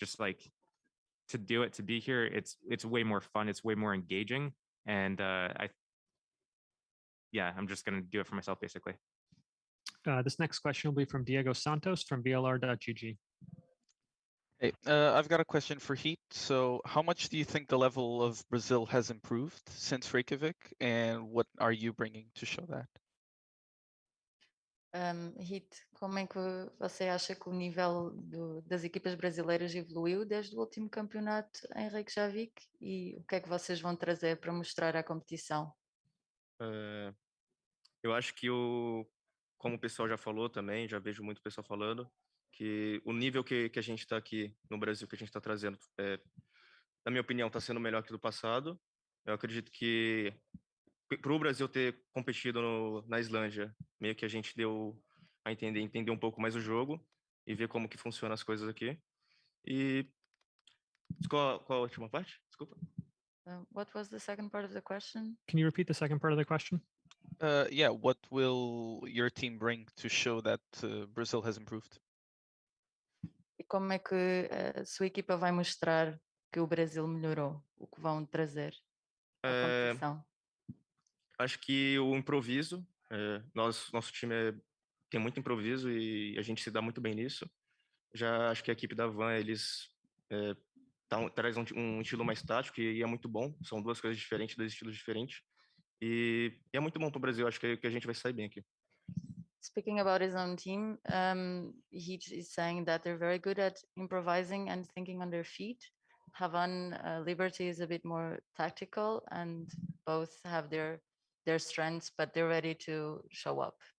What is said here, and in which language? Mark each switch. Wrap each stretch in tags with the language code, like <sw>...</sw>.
<en>Just like to do it, to be here, it's way more fun, it's way more engaging, and I'm just gonna do it for myself basically. This next question will be from Diego Santos from VLR.gg. Hey, I've got a question for Heat. So how much do you think the level of Brazil has improved since Reykjavik, and what are you bringing to show that?</en> <pt>Hit, como é que você acha que o nível das equipas brasileiras evoluiu desde o último campeonato em Reykjavik e o que é que vocês vão trazer para mostrar à competição? Eu acho que como o pessoal já falou também, já vejo muito pessoal falando, que o nível que a gente está aqui no Brasil, que a gente está trazendo, na minha opinião, está sendo melhor que do passado. Eu acredito que para o Brasil ter competido na Islândia, meio que a gente deu a entender um pouco mais o jogo e ver como que funcionam as coisas aqui. E qual a última parte? Desculpa.</pt> <en>What was the second part of the question? Can you repeat the second part of the question? Yeah, what will your team bring to show that Brazil has improved?</en> <pt>E como é que a sua equipa vai mostrar que o Brasil melhorou? O que vão trazer à competição? Acho que o improviso, nosso time tem muito improviso e a gente se dá muito bem nisso. Já acho que a equipe da Van, eles traz um estilo mais tático e é muito bom. São duas coisas diferentes, dois estilos diferentes. E é muito bom para o Brasil, acho que a gente vai sair bem aqui.</pt> <en>Speaking about his own team, he is saying that they're very good at improvising and thinking on their feet. Havan Liberty is a bit more tactical, and both have their strengths, but they're ready to show up.</en>